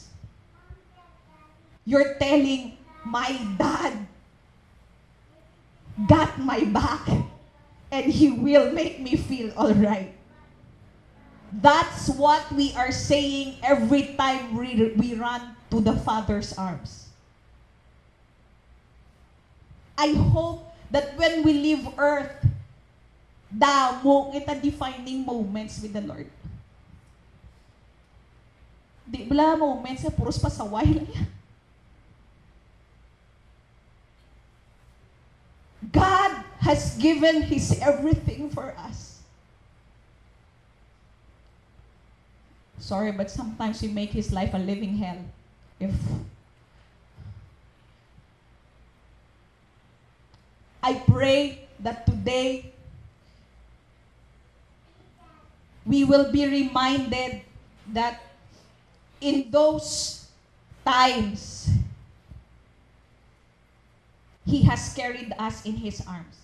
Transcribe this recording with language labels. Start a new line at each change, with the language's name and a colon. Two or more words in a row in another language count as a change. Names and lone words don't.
English: You're telling, my dad got my back and he will make me feel all right. That's what we are saying every time we run to the Father's arms. I hope that when we leave earth,
Hiligaynon: damo kita
English: defining moments with the Lord.
Hiligaynon: Di bala moments na puros pasaway lang yan.
English: God has given His everything for us. Sorry, but sometimes we make His life a living hell. If I pray that today we will be reminded that in those times, He has carried us in His arms.